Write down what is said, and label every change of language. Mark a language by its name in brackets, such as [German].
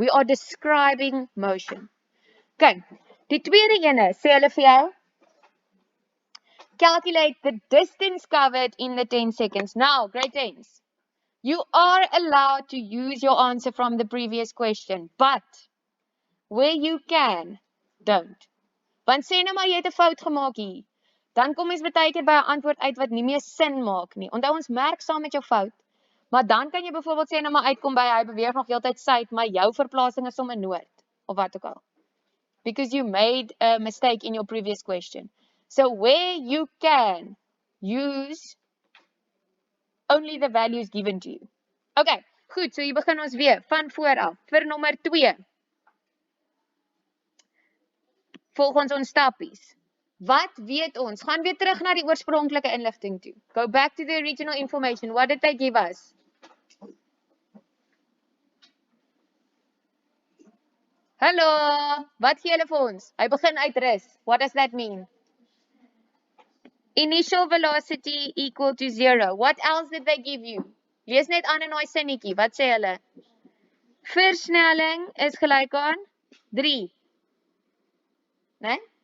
[English] We are describing motion. Okay, [Afrikaans] die tweede ene, sê hulle vir jou, [English] calculate the distance covered in the 10 seconds. Now, grade 10s, you are allowed to use your answer from the previous question, but where you can, don't. [Afrikaans] Want sê nou maar jy het 'n fout gemaak hier. Dan kom ons baie keer by 'n antwoord uit wat nie meer sin maak nie. Onthou ons merk saam met jou fout. Maar dan kan jy byvoorbeeld sê nou maar uitkom by hy beweeg nog heeltyd suid, maar jou verplasing is sommer noord of wat ook al. [English] Because you made a mistake in your previous question. So where you can use only the values given to you. [Afrikaans] Okay, goed, so hier begin ons weer van voor af vir nommer 2. Volg ons stappies. Wat weet ons? Gaan weer terug na die oorspronklike inligting toe. [English] Go back to the original information. What did they give us? [Afrikaans] Hallo, wat gee hulle vir ons? Hy begin uit rus. [English] What does that mean? Initial velocity equal to 0. What else did they give you? [Afrikaans] Lees net aan in daai sinnetjie. Wat sê hulle? Versnelling is gelyk aan 3. Né?